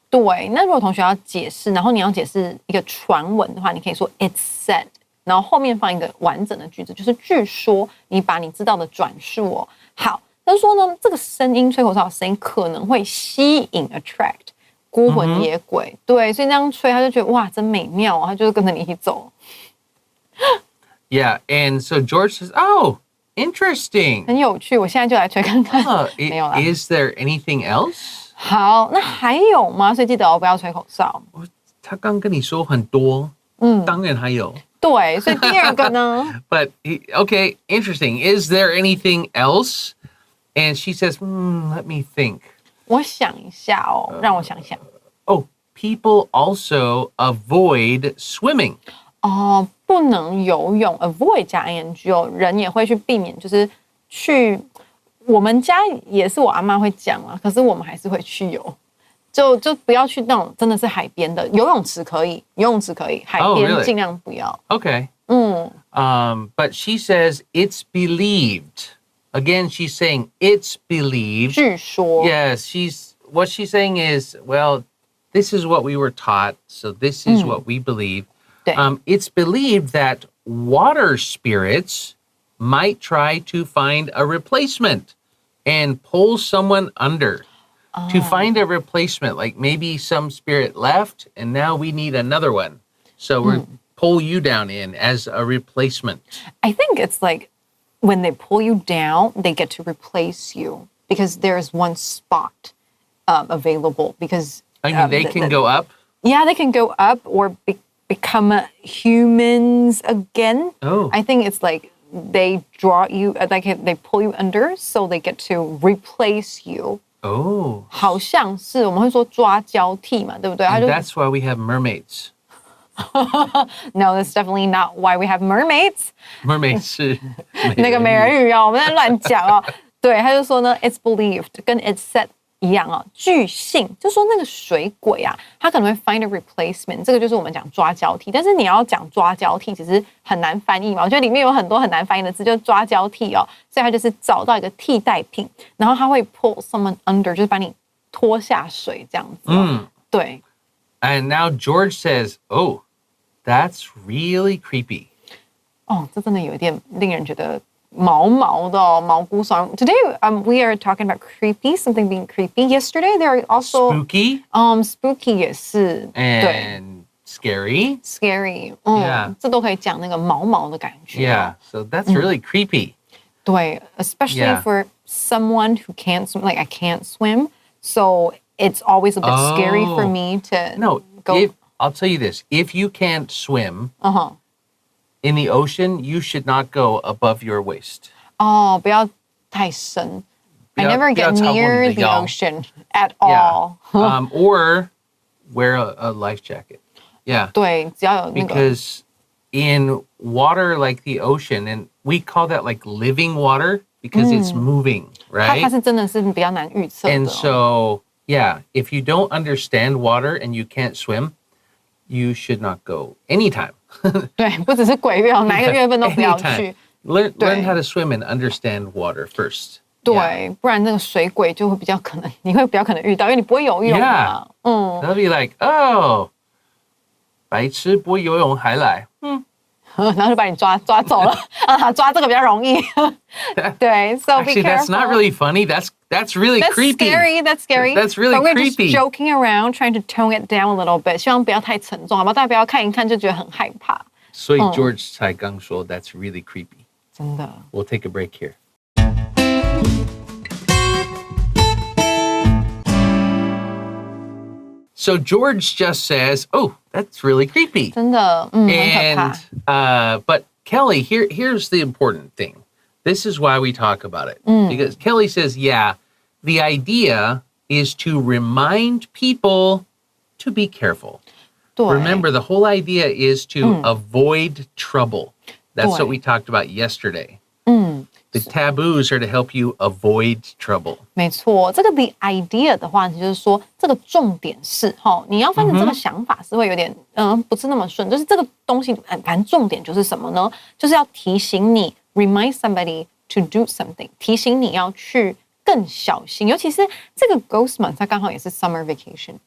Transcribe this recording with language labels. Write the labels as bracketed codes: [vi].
[zh] 对，那如果同学要解释，然后你要解释一个传闻的话，你可以说 [en] it's said， [zh] 然后后面放一个完整的句子，就是据说你把你知道的转述哦。好，他说呢，这个声音吹口哨的声音可能会吸引 attract 孤魂野鬼，对，所以那样吹他就觉得哇，真美妙哦，他就是跟着你一起走， [en] Yeah, and so George says, oh, interesting. [zh] 很有趣。我现在就来吹看看， 没有啦。 [en] Is there anything else? [zh] 好，那还有吗？所以记得哦，不要吹口哨。他刚跟你说很多，当然还有。对，所以第二个呢？ [en] But, okay, interesting. Is there anything else? And she says, let me think. [zh] 我想一下哦，让我想想。 [en] Oh, people also avoid swimming. [zh] 哦，不能游泳 ，avoid 加 ing 哦，人也会去避免，就是去。我们家也是我阿妈会讲啊，可是我们还是会去游，就不要去那种真的是海边的游泳池可以，海边 [en] really? [zh] 尽量不要。 [en] Okay. But she says it's believed. Again, she's saying it's believed. [zh] 据说 [en] Yes, what she's saying is, well, this is what we were taught, so this is what we believe. [zh] 对 [en] It's believed that water spirits might try to find a replacement and pull someone under. To find a replacement, like maybe some spirit left and now we need another one. So we pull you down in as a replacement. I think it's like when they pull you down, they get to replace you because there's one spot available. Because I mean, they can go up. Yeah, they can go up or become humans again. Oh. I think it's like they draw you, like they pull you under, so they get to replace you. Oh. [zh] 好像是我们会说抓交替嘛，对不对？ [en] And that's why we have mermaids. No, that's definitely not why we have mermaids. [zh] Mermaids 是那个美人鱼哦，我们在乱讲哦。对，他就说呢 ， [en] it's believed [zh] 跟 [en] it's said [zh] 一样哦，据信就说那个水鬼啊，他可能会 [en] find a replacement， [zh] 这个就是我们讲抓交替。但是你要讲抓交替，其实很难翻译嘛。我觉得里面有很多很难翻译的字，就是抓交替哦。所以他就是找到一个替代品，然后他会 [en] pull someone under， [zh] 就是把你拖下水这样子哦。对。 [en] And now George says, oh, that's really creepy. [zh] 哦，这真的有一点令人觉得毛毛的哦，毛骨悚然。 [en] Today, we are talking about creepy, something being creepy. Yesterday, there are also Spooky [zh] spooky 也是，对 [en] and scary. ，scary， Yeah. [zh] 这都可以讲那个毛毛的感觉。 [en] Yeah, so that's really creepy. [zh] 对， [en] especially Yeah. for someone who can't swim, like I can't swim, so it's always a bit scary for me to No, go. I'll tell you this. If you can't swim 嗯哼， in the ocean, you should not go above your waist. [zh] 哦，不要太深。 [en] I never get near the ocean at all. Or wear a life jacket. Yeah. [zh] 对，只要有那个 [en] Because in water like the ocean, and we call that like living water because it's moving, [zh] 它 [en] right? [zh] 是真的是比较难预测的 [en] And so, yeah, if you don't understand water and you can't swim, you should not go anytime. [zh] 对，不只是鬼月哦，哪一个月份都不要 [en] Anytime. [zh] 去。 [en] Learn how to swim and understand water first. [zh] 对，不然那个水鬼就会比较可能，你会比较可能遇到，因为你不会游泳嘛。 [en] They'll be like, oh, [zh] 白痴不会游泳还来。然后就把你抓走了。抓这个比较容易。对 ， [en] so be Actually, that's not really funny. That's really That's creepy. scary. That's scary. That's really But we're creepy. just joking around, trying to tone it down a little bit. [zh] 希望不要太沉重，好吧？大家不要看一看就觉得很害怕。所以 George 才刚说 [en] that's really creepy. [zh] 真的。 [en] We'll take a break here. So George just says, "Oh, that's really creepy." [zh] 真的，很可怕。 [en] And but Kelly, here's the important thing. This is why we talk about it. Because Kelly says, yeah, the idea is to remind people to be careful. [zh] 对 [en] Remember, the whole idea is to avoid trouble. That's what [zh] 对 [en] we talked about yesterday. The taboos are to help you avoid trouble. [zh] 没错，这个 [en] the idea [zh] 的话，就是说这个重点是你要翻成这个想法是会有点不是那么顺，就是这个东西反正重点就是什么呢？就是要提醒你 [en] remind somebody to do something， [zh] 提醒你要去更小心，尤其是这个 Ghost Month 它刚好也是 [en] summer vacation，